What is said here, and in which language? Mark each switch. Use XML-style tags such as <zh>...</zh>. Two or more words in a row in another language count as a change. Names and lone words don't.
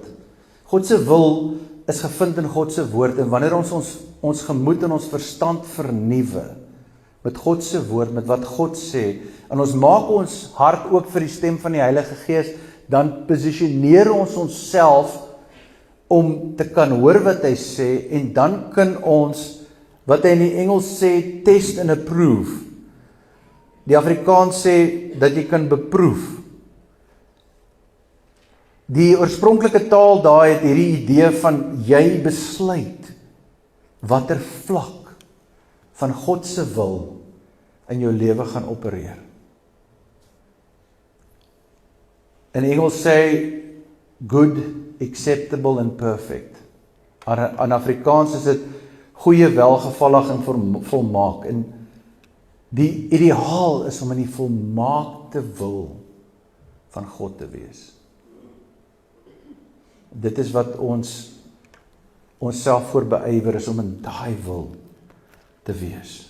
<af>God se wil is gevind in God se woord, en wanneer ons gemoed en ons verstand vernuwe, met God se woord, met wat God sê, en ons maak ons hart oop vir die stem van die Heilige Gees, dan posisioneer ons onsself om te kan hoor wat hy sê, en dan kan ons, wat hy in die Engels sê,</af> <en>test and approve.</en> <af>Die Afrikaans sê, dat jy kan beproef. Die oorspronklike taal daar het hierdie idee van, jy besluit, watter vlak van God se wil in jou lewe gaan opereer. In Engels sê,</af> <en>good, acceptable and perfect.</en> <af>In Afrikaans is dit goeie, welgevallig en volmaak. En die ideaal is om in die volmaakte wil van God te wees. Dit is wat ons self voor beywer is om in daai wil te wees.</af>